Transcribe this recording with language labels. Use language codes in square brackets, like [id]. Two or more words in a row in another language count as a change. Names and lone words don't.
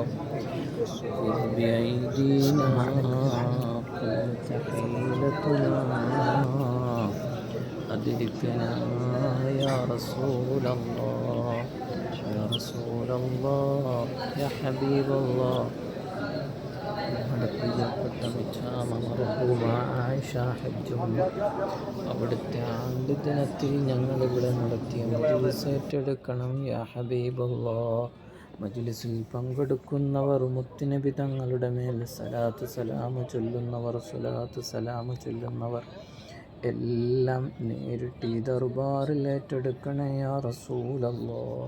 [ar] خذ بأيدينا قوت حيلتنا أدركنا يا رسول الله يا رسول الله يا حبيب الله. [ml] ഞങ്ങളുടെ പ്രിയപ്പെട്ട മിച്ചാമ മർഹൂമ ആയിഷ ഹജ്ജുമ്മ അവിടുത്തെ ആണ്ട് ദിനത്തിൽ ഞങ്ങളിവിടെ നടത്തിയ മജ്‌ലിസ് ഏറ്റെടുക്കണം [ar] يا حبيب الله. [ml] മജ്‌ലിസിൽ പങ്കെടുക്കുന്നവർ മുത്തുനബി തങ്ങളുടെ മേൽ സലാത്ത് സലാമു ചൊല്ലുന്നവർ, സ്വലാത്ത് സലാമു ചൊല്ലുന്നവർ എല്ലാം നേരിട്ട് ഈ ദർബാറിൽ ഏറ്റെടുക്കണേ [ar] يا رسول الله.